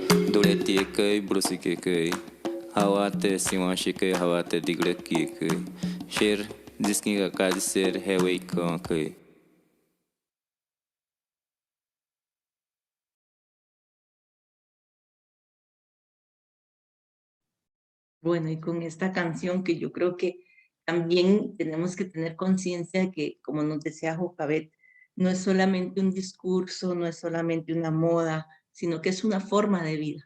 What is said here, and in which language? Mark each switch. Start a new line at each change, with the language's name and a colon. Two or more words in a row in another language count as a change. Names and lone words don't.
Spanish: Dureti kai brusike kai hawate siwanshi kai hawate digreki kai shir diskinga kadiser hewei kai. Bueno, y con esta canción que yo creo que también tenemos que tener conciencia de que, como nos decía Jocabet, no es solamente un discurso, no es solamente una moda, sino que es una forma de vida.